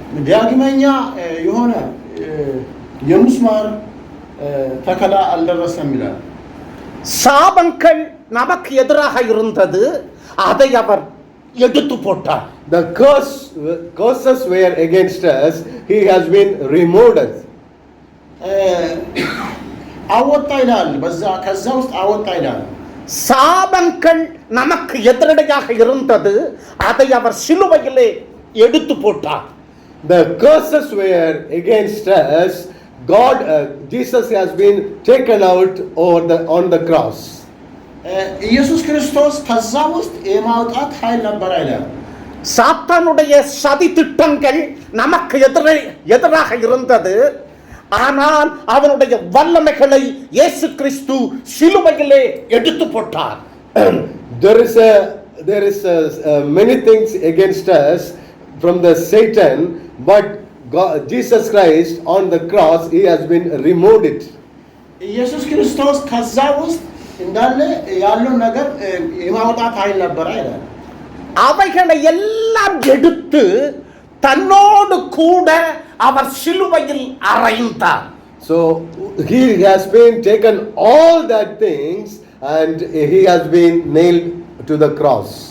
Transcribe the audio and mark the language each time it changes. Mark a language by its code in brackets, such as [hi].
[am] ዳግመኛ የሆነ የሙስማር ተከላ አልደረሰም ይላል። [ta] சாபங்கள் நமக்கு எதிராக இருந்தது, அதை அவர் எடுத்து போட்டார். [en] The curses were against us, he has been removed us. [am] አወጣ ይላል። ከዛ ውስጥ አወጣ ይላል። [ta] சாபங்கள் நமக்கு எதிரடையாக இருந்தது, அதை அவர் சிலுவையிலே எடுத்து போட்டார். [en] The curses were against us. Jesus has been taken out on the cross. [am] ኢየሱስ ክርስቶስ ከዛ ውስጥ የማውጣት ኃይል ነበር አይደል? [ta] சாத்தானுடைய சதி திட்டங்கள் நமக்கு எதிராக இருந்தது, ஆனால் அவனுடைய வல்லமைகளை இயேசு கிறிஸ்து சிலுவையிலே எடுத்து போட்டார். [en] There is many things against us from the Satan, but Jesus Christ on the cross, he has been removed it. [am] ኢየሱስ ክርስቶስ ከዛ ውስጥ እንዳለ ያለው ነገር የማውጣት ኃይል ነበር አይደል? [ta] அவைகளை எல்லாம் எடுத்து தன்னோடு கூட அவர் சிலுவையில் அறைந்தார். [en] So he has been taken all that things and he has been nailed to the cross.